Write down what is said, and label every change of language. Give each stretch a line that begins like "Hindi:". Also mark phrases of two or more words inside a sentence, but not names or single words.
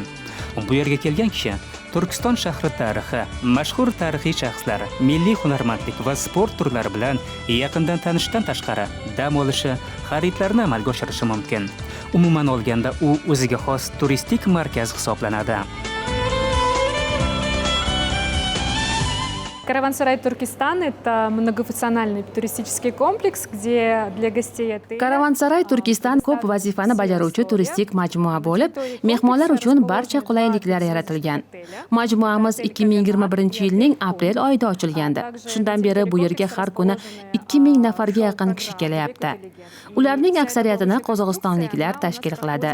Uzbek: Bu yerga kelgan kishi Turkiston shahri tarixi, mashhur tarixiy shaxslar, milliy hunarmandlik va sport turlari bilan yaqindan tanishdan tashqari dam olishi, xaridlarni amalga oshirishi mumkin. Umuman olganda, u o'ziga xos turistik markaz hisoblanadi.
Russian: Караван-сарай Туркестан – это многофункциональный туристический комплекс, где для гостей отеля...
Uzbek: Karavansaray Turkiston ko'p vazifani bajaruvchi turistik majmua bo'lib, mehmonlar uchun barcha qulayliklar yaratilgan. Majmuamiz 2021-yilning aprel oyida ochilgandi. Shundan beri bu yerga har kuni 2000 nafarga yaqin kishi kelyapti. Ularning aksariyatini qozog'istonliklar tashkil qiladi.